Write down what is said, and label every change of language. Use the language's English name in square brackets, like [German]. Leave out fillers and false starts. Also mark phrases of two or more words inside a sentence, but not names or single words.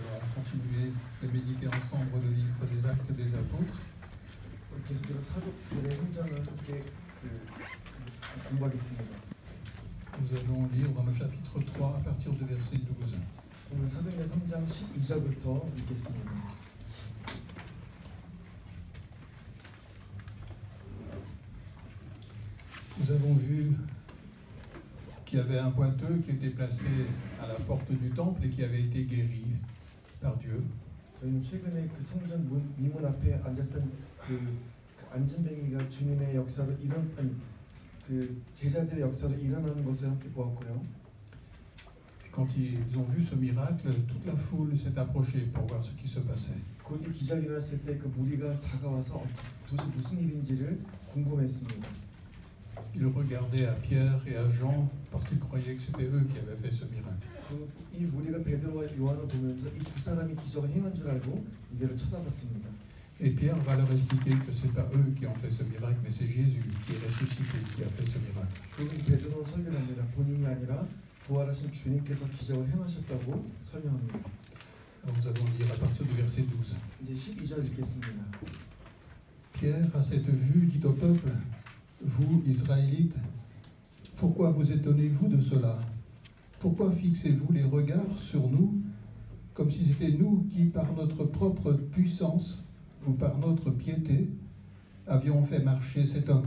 [French] continuer de méditer ensemble le livre des Actes des Apôtres. [Korean] 계속해서 사도들의 행전을 함께 공부하겠습니다. [French] Nous allons lire dans le chapitre 3 à partir du verset 12. [Korean] 오늘 사도행전 3장 12절부터 읽겠습니다. [French] Nous avons vu qu'il y avait un boiteux qui était placé à la porte du temple et qui avait été guéri par Dieu. [Korean] 저희는 최근에 그 성전 미문 앞에 앉았던 그 안진뱅이가 주님의 역사로 그 제자들의 역사로 일어나는 것을 함께 보았고요. [French] Quand ils ont vu ce miracle, toute la foule s'est approchée pour voir ce qui se passait. [Korean] 곧 이 기적이 일어났을 때 그 무리가 다가와서 도대체 무슨 일인지를 궁금했습니다. [French] Ils regardaient à Pierre et à Jean parce qu'ils croyaient que c'était eux qui avaient fait ce miracle. [Korean] 이 무리가 베드로와 요한을 보면서 이 두 사람이 기적을 행한 줄 알고 이들을 쳐다봤습니다. [French] Et Pierre va leur expliquer que ce n'est pas eux qui ont fait ce miracle, mais c'est Jésus qui est ressuscité qui a fait ce miracle. [Korean] 그리고 베드로는 설명합니다. 본인이 아니라 부활하신 주님께서 기적을 행하셨다고 설명합니다. [French] Alors nous allons lire à partir du verset 12. [Korean] 이제 12절 읽겠습니다. [French] Pierre, à cette vue, dit au peuple, vous, Israélites, pourquoi vous étonnez-vous de cela? Pourquoi fixez-vous les regards sur nous, comme si c'était nous qui, par notre propre puissance ou par notre piété, avions fait marcher cet homme?